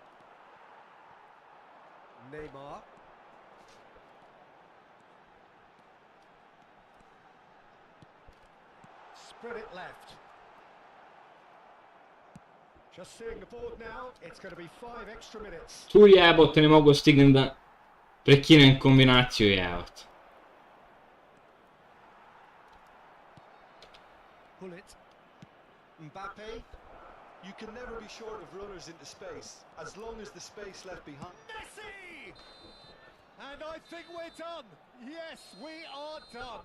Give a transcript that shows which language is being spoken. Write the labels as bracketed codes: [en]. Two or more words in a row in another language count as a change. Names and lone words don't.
[en] Neymar. Spread it left. Just seeing the board now, it's going to be 5 extra minutes. [hr] Tu jebot, ne mogu stignem da prekinem kombinaciju, jebot. [en] Pull it. Mbappe, you can never be short of runners into space, as long as the space left behind. Messi! And I think we're done. Yes, we are done.